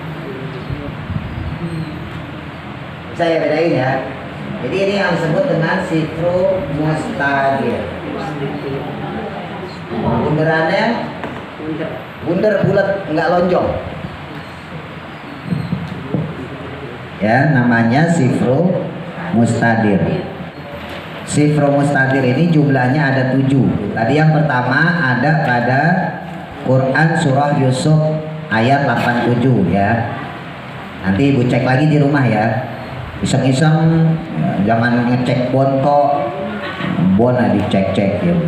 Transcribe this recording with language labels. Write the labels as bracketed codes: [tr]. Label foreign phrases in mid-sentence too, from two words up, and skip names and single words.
[id] Bisa ya bedain ya. Jadi ini yang disebut dengan [ar] صفر مستدير. [id] Bunderannya bunder bulat, nggak lonjong ya, namanya [ar] صفر مستدير. صفر مستدير [id] ini jumlahnya ada 7. Tadi yang pertama ada pada Quran surah Yusuf ayat 87 ya. Nanti ibu cek lagi di rumah ya, iseng-iseng ya, jangan ngecek bonto bona, dicek-cek ya.